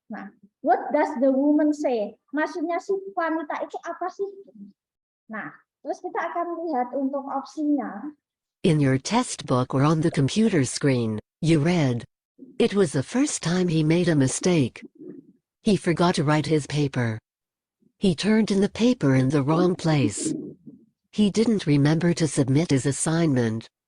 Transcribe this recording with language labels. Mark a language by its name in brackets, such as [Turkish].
[English] Nah, what does the woman say? [Indonesian] Maksudnya si wanita itu apa sih? Nah, terus kita akan lihat untuk opsinya. [English] In your test book or on the computer screen, you read, "It was the first time he made a mistake. He forgot to write his paper. He turned in the paper in the wrong place. He didn't remember to submit his assignment."